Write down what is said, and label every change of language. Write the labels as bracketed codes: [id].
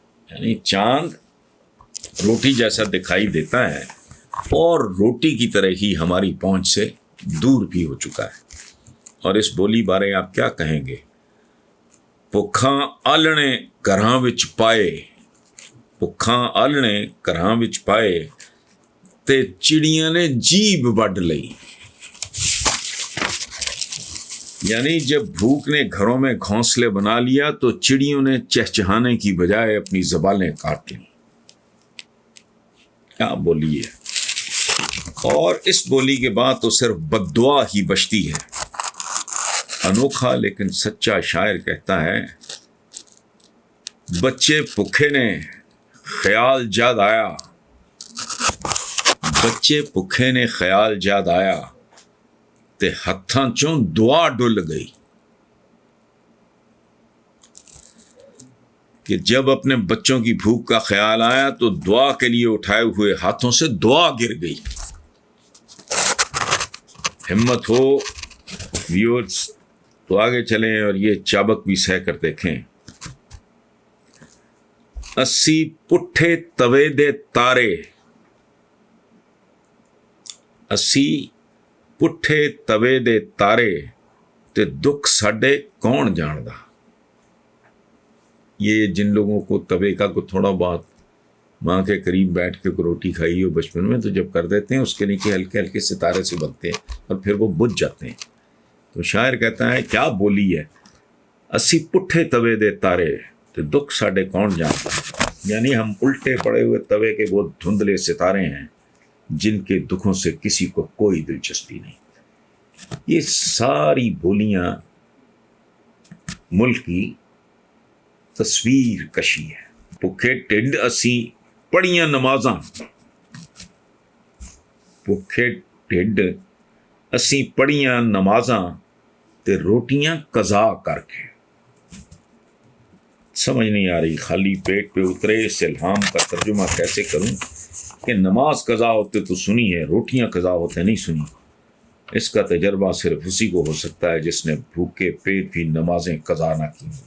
[ur] یعنی چاند روٹی جیسا دکھائی دیتا ہے اور روٹی کی طرح ہی ہماری پہنچ سے دور بھی ہو چکا ہے. اور اس بولی بارے آپ کیا کہیں گے؟ [pa] بھکھاں آلنے گھراں وچ پائے، بھکھاں آلنے گھراں وچ پائے تے چڑیاں نے جیب وڈ لئی. [ur] یعنی جب بھوک نے گھروں میں گھونسلے بنا لیا تو چڑیوں نے چہچہانے کی بجائے اپنی زبانیں کاٹ لیں. کیا بولی ہے! اور اس بولی کے بعد تو صرف بددعا ہی بچتی ہے. انوکھا لیکن سچا شاعر کہتا ہے [pa] بچے بھکھے نے خیال جاد آیا، بچے بھکھے نے خیال جاد آیا تے ہتھاں چوں دعا ڈل گئی. [ur] کہ جب اپنے بچوں کی بھوک کا خیال آیا تو دعا کے لیے اٹھائے ہوئے ہاتھوں سے دعا گر گئی. ہمت ہو ویورز تو آگے چلیں اور یہ چابک بھی سہ کر دیکھیں. [pa] اسی پٹھے توے دے تارے، اسی پٹھے توے دے تارے تے دکھ ساڈے کون جاندا. [ur] یہ جن لوگوں کو توے کا کو تھوڑا بہت ماں کے قریب بیٹھ کے روٹی کھائی ہو بچپن میں تو جب کر دیتے ہیں اس کے نیچے ہلکے ہلکے ستارے سے بنتے ہیں اور پھر وہ بجھ جاتے ہیں. تو شاعر کہتا ہے کیا بولی ہے، [pa] اسی پٹھے توے دے تارے تے دکھ ساڈے کون جانتا. [ur] یعنی ہم الٹے پڑے ہوئے توے کے وہ دھندلے ستارے ہیں جن کے دکھوں سے کسی کو کوئی دلچسپی نہیں. یہ ساری بولیاں ملک کی تصویر کشی ہے. [pa] بھکھے ٹھڈ اسی پڑھیاں نمازاں، بھکھے ٹھڈ اسی پڑھیاں نمازاں تے روٹیاں قضا کر کے. [ur] سمجھ نہیں آ رہی، خالی پیٹ پہ اترے اس الہام کا ترجمہ کیسے کروں کہ نماز قضا ہوتے تو سنی ہے، روٹیاں قضا ہوتے نہیں سنی. اس کا تجربہ صرف اسی کو ہو سکتا ہے جس نے بھوکے پیٹ بھی نمازیں قضا نہ کی.